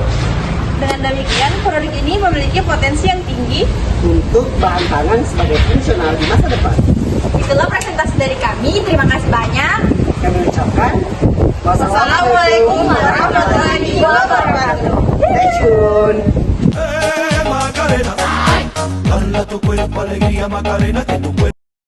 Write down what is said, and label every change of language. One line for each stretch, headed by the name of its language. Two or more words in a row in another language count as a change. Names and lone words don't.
Indonesian: Dengan demikian, produk ini memiliki potensi yang tinggi. Untuk bahan pangan sebagai fungsional di masa depan. Itulah presentasi dari kami. Terima kasih banyak. Kami ucapkan
Arabic: والسلام عليكم ورحمة الله وبركاته.
English: Stay tune.
Spanish: Macarena, dala tu cuerpo alegría Macarena, que tu cuerpo